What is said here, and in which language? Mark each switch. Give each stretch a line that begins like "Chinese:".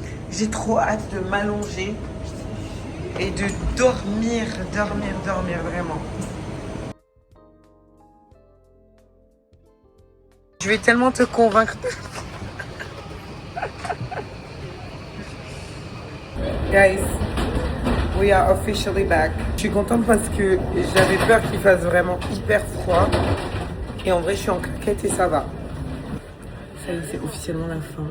French: J'ai trop hâte de m'allonger et de dormir vraiment. Je vais tellement te convaincre.
English: Guys, we are officially back.
French: Je suis contente parce que j'avais peur qu'il fasse vraiment hyper froid. Et en vrai, je suis en claquette et ça va. Ça y est, c'est officiellement la fin.